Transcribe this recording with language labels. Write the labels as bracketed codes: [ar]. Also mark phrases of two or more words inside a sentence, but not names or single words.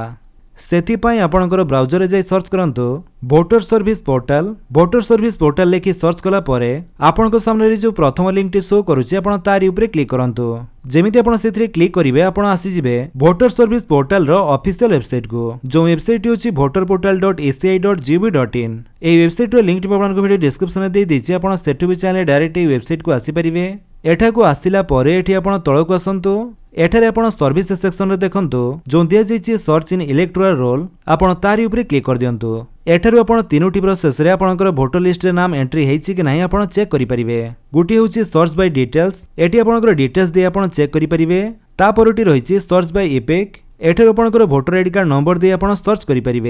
[spv] ସେଥି ପଇ ଆପଣକର ବ୍ରାଉଜର ରେ ଯାଇ ସର୍ଚ୍ଚ କରନ୍ତୁ [en] voter service portal [spv] ଲେଖି ସର୍ଚ୍ଚ କଲା ପରେ ଆପଣକୋ ସାମ୍ନେ ରେ ଯୋ ପ୍ରଥମ ଲିଙ୍କ ଟି ଶୋ କରୁଛି ଆପଣ ତାରି ଉପର କ୍ଲିକ କରନ୍ତୁ। ଯେମିତି ଆପଣ ସେଥି କ୍ଲିକ କରିବେ ଆପଣ ଆସି ଯିବେ [en] voter service portal [spv] ରୋ [en] official website [spv] को जो वेबसाइट होची voterportal.eci.gov.in। ଏ ୱେବସାଇଟ ରୋ ଲିଙ୍କ ଟି ଆପଣକୋ [en] video description [spv] ରେ ଦେଇ ଦିଛି ଆପଣ ସେଠୁ ଭି ଚାହେ ଡାଇରେକ୍ଟ ଏ ୱେବସାଇଟ କୋ ଆସି ପାରିବେ। ଏଠା କୋ ଆସିଲା ପରେ ଏଠି ଆପଣ ତଳକୋ ଆସନ୍ତୁ। ଏଠାରେ ଆପଣ [en] service section [spv] ରେ ଦେଖନ୍ତୁ ଯୋ ଦିଆ ଯାଇଛି [en] search in electoral roll [spv] ଆପଣ ତାରି ଉପର କ୍ଲିକ କର ଦିଅନ୍ତୁ। ଏଠାରୁ ଆପଣ ତିନୋଟି ପ୍ରୋସେସ ରେ ଆପଣକର [en] voter list [spv] ରେ ନାମ ଏଣ୍ଟ୍ରି ହେଛି କି ନାହିଁ ଆପଣ ଚେକ କରି ପାରିବେ। ଗୁଟି ହୋଛି [en] search by details [spv] ଏଠି ଆପଣକର ଡିଟେଲ୍ସ ଦେ ଆପଣ ଚେକ କରି ପାରିବେ। ତା ପରଟି ରହିଛି [en] search by EPIC [spv] ଏଠାରୁ ଆପଣକର [en] voter ID card number [spv] ଦେ ଆପଣ ସର୍ଚ୍ଚ କରି ପାରିବେ।